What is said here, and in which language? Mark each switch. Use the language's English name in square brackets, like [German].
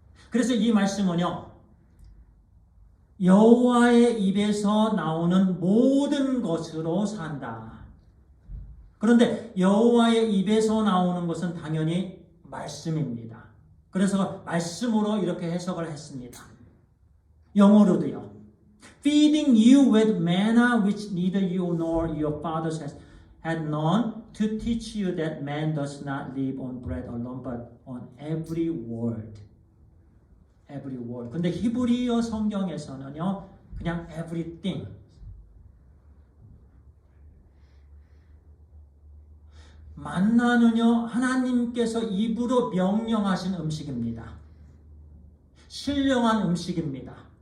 [Korean] 그래서 이 말씀은요, 여호와의 입에서 나오는 모든 것으로 산다. 그런데 여호와의 입에서 나오는 것은 당연히 말씀입니다. 그래서 말씀으로 이렇게 해석을 했습니다. 영어로도요. [English] Feeding you with manna which neither you nor your fathers had known, to teach you that man does not live on bread alone but on every word. Every word. [Korean] 근데 히브리어 성경에서는요, 그냥 everything. 만나는요, 하나님께서 입으로 명령하신 음식입니다. 신령한 음식입니다.